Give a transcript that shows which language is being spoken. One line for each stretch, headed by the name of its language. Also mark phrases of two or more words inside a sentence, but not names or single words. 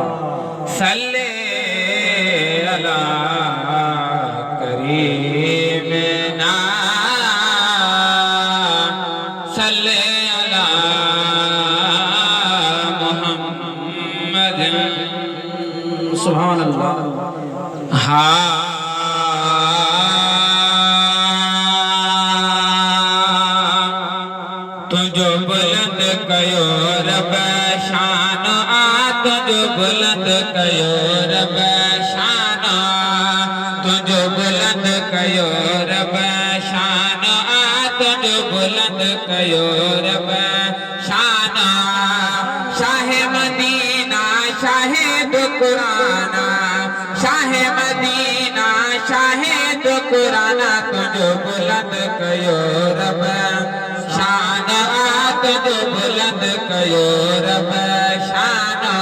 Arabic: صل على كريمنا صل على محمد سبحان الله.
Sindhi: तुझो बुलंद कयो रब शान तुझो बुलंद कयो रब शान तुझो बुलंद कयो रब शान तुझो बुलंद कयो रब शान शाह मदीना शाह दुकुराना शाह मदीना शाह दुकुराना तुझो बुलंद कयो रब शान तुझो बुलंद कयो रब शान